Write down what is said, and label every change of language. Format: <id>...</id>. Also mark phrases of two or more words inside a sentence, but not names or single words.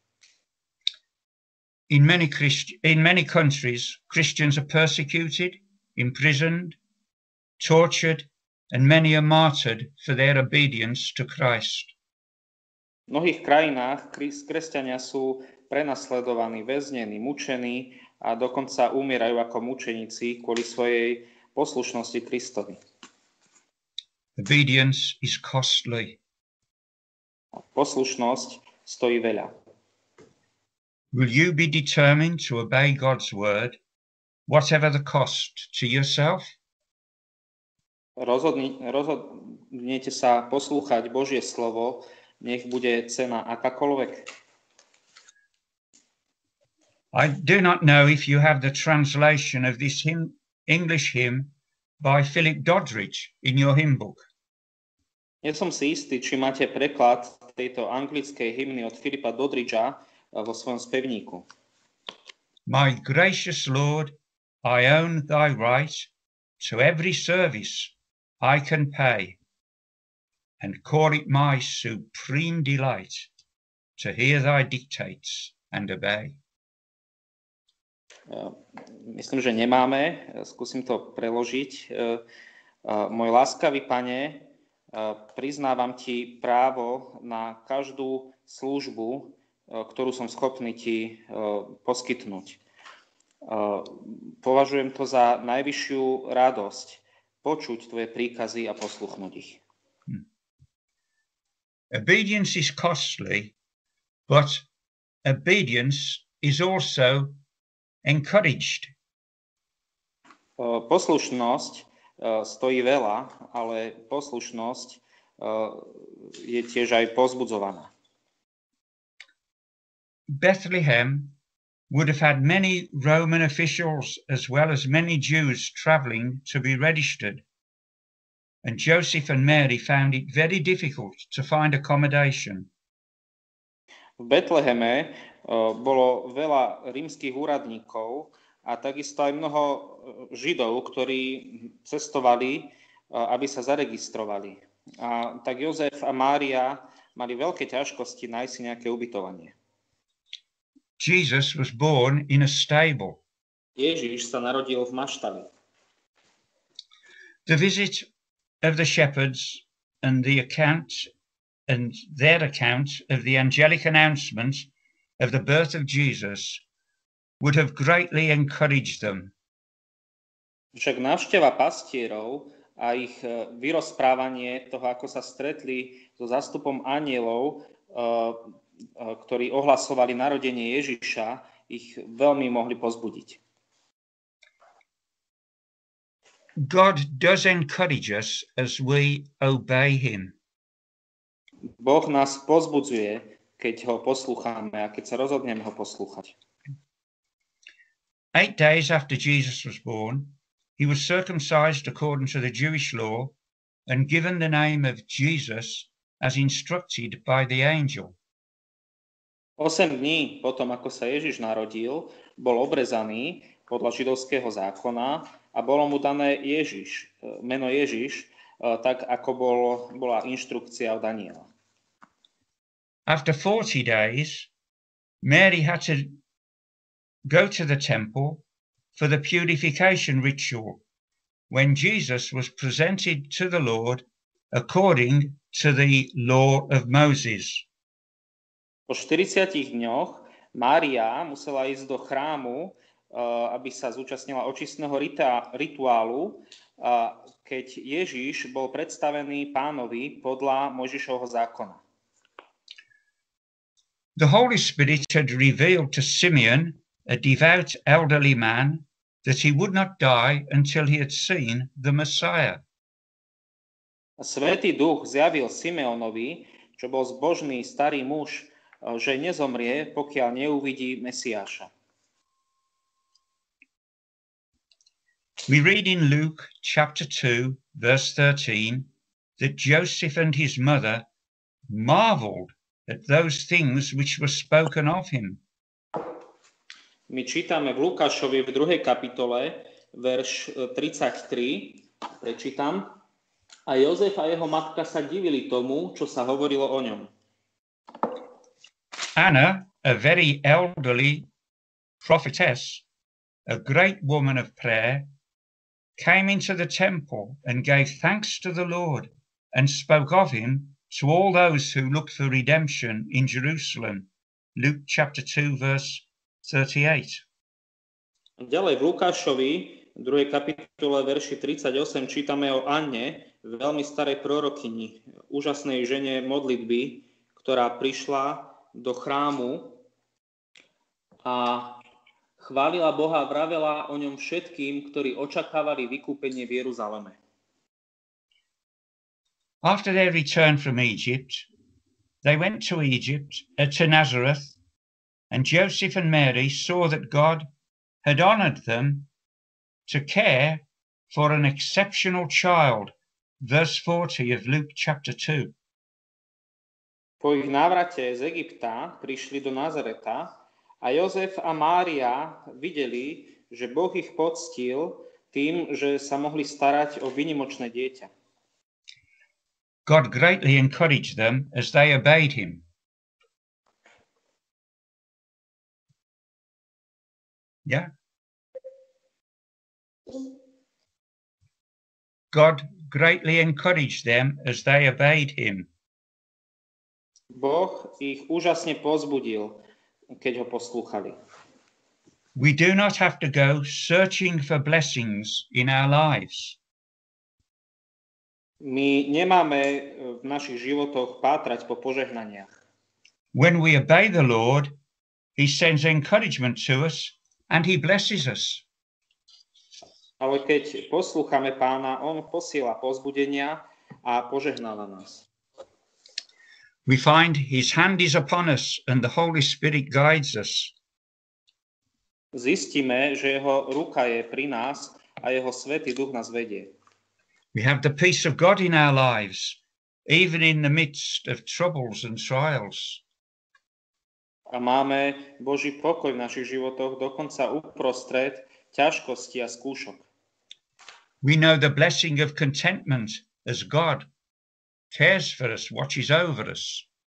<en>In many countries, Christians are persecuted, imprisoned, tortured, and many are martyred for their obedience to Christ.</en> <sk>V mnohých krajinách kresťania sú prenasledovaní, väznení, mučení a dokonca umierajú ako mučeníci kvôli svojej poslušnosti Kristovi.</sk> <en>Obedience is costly.</en> <sk>Poslušnosť stojí veľa.</sk> <en>Will you be determined to obey God's word, whatever the cost to yourself?</en> <sk>Rozhodnete sa poslúchať Božie slovo, nech bude cena akákoľvek.</sk> <en>I do not know if you have the translation of this English hymn by Philip Doddridge in your hymn book.</en> <sk>Nie som si istý, či máte preklad tejto anglickej hymny od Filipa Doddridgea vo svojom spevníku.</sk> <en>My gracious Lord, I own thy right to every service I can pay, and call it my supreme delight to hear thy dictates and obey.</en> <sk>Myslím, že nemáme. Skúsim to preložiť. Môj láskavý Pane, priznávam ti právo na každú službu, ktorú som schopný ti poskytnúť. Považujem to za najvyššiu radosť počuť tvoje príkazy a posluchnúť ich.</sk> <en>Obedience is costly, but obedience is also encouraged.</en> <sk>Poslušnosť stojí veľa, ale poslušnosť je tiež aj povzbudzovaná.</sk> <en>Bethlehem would have had many Roman officials as well as many Jews traveling to be registered, and Joseph and Mary found it very difficult to find accommodation.</en> <sk>V Betleheme bolo veľa rímskych úradníkov a takisto aj mnoho Židov, ktorí cestovali, aby sa zaregistrovali. A tak Jozef a Mária mali veľké ťažkosti nájsť si nejaké ubytovanie.</sk> <en>Jesus was born in a stable.</en> <sk>Ježiš sa narodil v maštali.</sk> <en>The visit of the shepherds and their account of the angelic announcement of the birth of Jesus would have greatly encouraged them.</en> <sk>Však návšteva pastierov a ich vyrozprávanie toho, ako sa stretli so zástupom anjelov, ktorí ohlasovali narodenie Ježiša, ich veľmi mohli pozbudiť.</sk> <en>God does encourage us as we obey him.</en> <sk>Boh nás pozbudzuje, keď ho poslúchame a keď sa rozhodneme ho poslúchať.</sk> <en>8 days after Jesus was born, he was circumcised according to the Jewish law and given the name of Jesus as instructed by the angel.</en> <sk>8 dní potom, ako sa Ježiš narodil, bol obrezaný podľa židovského zákona a bolo mu dané Ježiš, meno Ježiš, tak ako bola inštrukcia od Daniela.</sk> <en>After 40 days, Mary had to go to the temple for the purification ritual when Jesus was presented to the Lord according to the law of Moses.</en> <sk>Po 40 dňoch Mária musela ísť do chrámu, aby sa zúčastnila očistného rituálu, keď Ježiš bol predstavený Pánovi podľa Mojžišovho zákona.</sk> <en>The Holy Spirit had revealed to Simeon, a devout elderly man, that he would not die until he had seen the Messiah.</en> <sk>Svätý Duch zjavil Simeonovi, čo bol zbožný starý muž, že nezomrie, pokiaľ neuvidí Mesiáša.</sk> <en>We read in Luke chapter 2, verse 13, that Joseph and his mother marveled at those things which were spoken of him.</en> <sk>My čítame v Lukášovi v 2. kapitole, verš 33, prečítam. A Jozef a jeho matka sa divili tomu, čo sa hovorilo o ňom.</sk> <en>Anna, a very elderly prophetess, a great woman of prayer, came into the temple and gave thanks to the Lord and spoke of him to all those who look for redemption in Jerusalem. Luke chapter 2, verse 38.</en> <sk>Ďalej v Lukášovi, v 2. kapitole, verši 38, čítame o Anne, veľmi starej prorokyni, úžasnej žene modlitby, ktorá prišla do chrámu a chválila Boha a vravela o ňom všetkým, ktorí očakávali vykúpenie v Jeruzaleme.</sk> <en>After their return from Egypt, they went to Nazareth, and Joseph and Mary saw that God had honored them to care for an exceptional child. Verse 40 of Luke chapter 2.</en> <sk>Po ich návrate z Egypta prišli do Nazareta a Jozef a Mária videli, že Boh ich poctil tým, že sa mohli starať o výnimočné dieťa.</sk> <en>God greatly encouraged them as they obeyed him. Yeah. God greatly encouraged them as they obeyed him.</en> <sk>Boh ich úžasne povzbudil, keď ho poslúchali.</sk> <en>We do not have to go searching for blessings in our lives.</en> <sk>My nemáme v našich životoch pátrať po požehnaniach.</sk> <en>When we obey the Lord, he sends encouragement to us and he blesses us.</en> <sk>Ale keď poslúchame Pána, on posiela povzbudenia a požehnáva nás.</sk> <en>We find his hand is upon us and the Holy Spirit guides us.</en> <sk>Zistíme, že jeho ruka je pri nás a jeho Svätý Duch nás vedie.</sk> <en>We have the peace of God in our lives, even in the midst of troubles and trials.</en> <sk>A máme Boží pokoj v našich životoch, dokonca uprostred ťažkosti a skúšok.</sk> <en>We know the blessing of contentment as God cares for us, watches over us.</en>